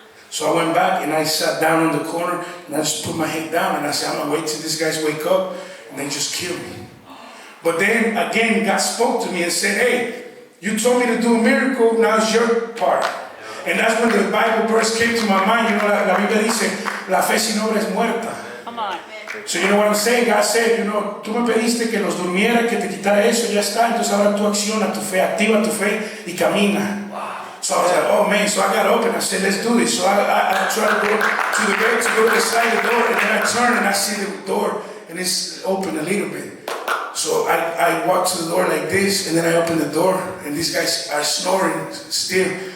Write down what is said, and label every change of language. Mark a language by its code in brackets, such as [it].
[en] So I went back, and I sat down in the corner, and I just put my head down, and I said, I'm going to wait till these guys wake up, and they just kill me. But then again, God spoke to me and said, hey, you told me to do a miracle, now it's your part. And that's when the Bible verse came to my mind. You know, [es] la Biblia dice, la fe sin obra es muerta. [en] Come on. So you know what I'm saying? God said, you know, [es] tú me pediste que los durmiera, que te quitara eso, ya está. Entonces ahora tú acciona tu fe, activa tu fe y camina. [en] So I was like, oh man, so I got up and I said, let's do this. So I tried to go to the bed to go to the side of the door, and then I turn and I see the door and it's open a little bit. So I walk to the door like this, and then I open the door, and these guys are snoring still.